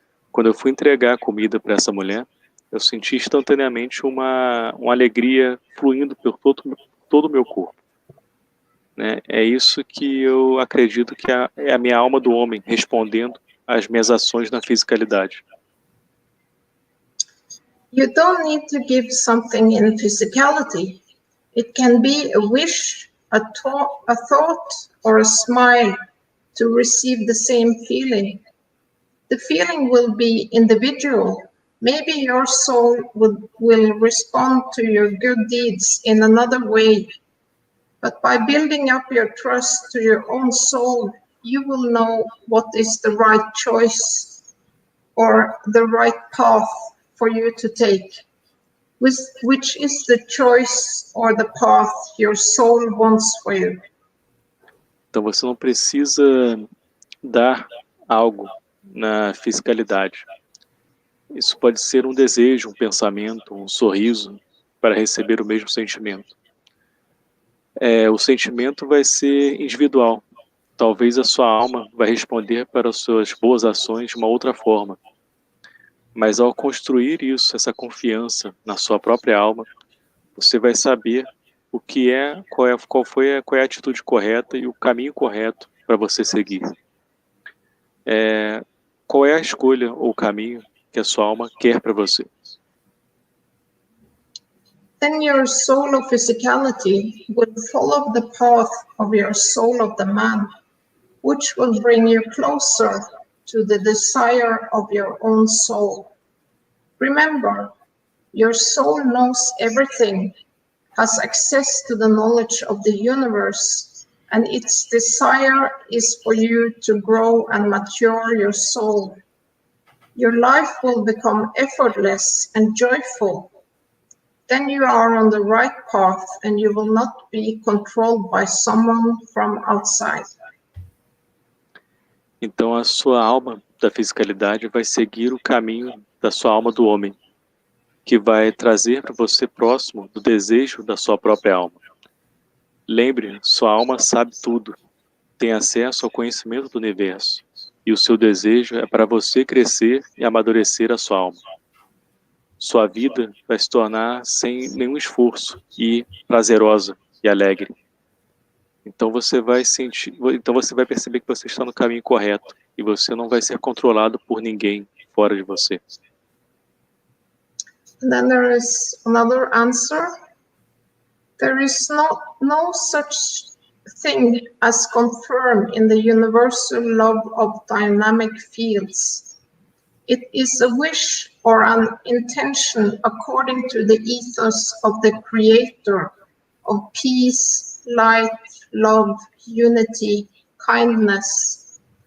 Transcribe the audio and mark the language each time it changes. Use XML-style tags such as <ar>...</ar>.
<pt>Quando eu fui entregar a comida para essa mulher, eu senti instantaneamente uma alegria fluindo por todo o meu corpo. Né? É isso que eu acredito que é a minha alma do homem respondendo às minhas ações na fisicalidade.</pt> <en>You don't need to give something in physicality. It can be a wish, a thought, or a smile to receive the same feeling. The feeling will be individual. Maybe your soul will respond to your good deeds in another way. But by building up your trust to your own soul, you will know what is the right choice or the right path for you to take, which is the choice or the path your soul wants for you.</en> <pt>Então você não precisa dar algo na fisicalidade. Isso pode ser um desejo, um pensamento, um sorriso para receber o mesmo sentimento. O sentimento vai ser individual. Talvez a sua alma vai responder para as suas boas ações de uma outra forma. Mas ao construir isso, essa confiança na sua própria alma, você vai saber o que qual é a atitude correta e o caminho correto para você seguir. Qual é a escolha ou o caminho que a sua alma quer para você?</pt> <en>Then your soul of physicality will follow the path of your soul of the man, which will bring you closer to the desire of your own soul. Remember, your soul knows everything, has access to the knowledge of the universe, and its desire is for you to grow and mature your soul. Your life will become effortless and joyful. Then you are on the right path and you will not be controlled by someone from outside.</en> <pt>Então a sua alma da fisicalidade vai seguir o caminho da sua alma do homem. que vai trazer para você próximo do desejo da sua própria alma. Lembre, sua alma sabe tudo, tem acesso ao conhecimento do universo, e o seu desejo é para você crescer e amadurecer a sua alma. Sua vida vai se tornar sem nenhum esforço e prazerosa e alegre. Então você vai perceber que você está no caminho correto e você não vai ser controlado por ninguém fora de você.</pt> <en>Then there is another answer. There is no such thing as confirmed in the universal law of dynamic fields. It is a wish or an intention according to the ethos of the Creator of peace, light, love, unity, kindness.</en>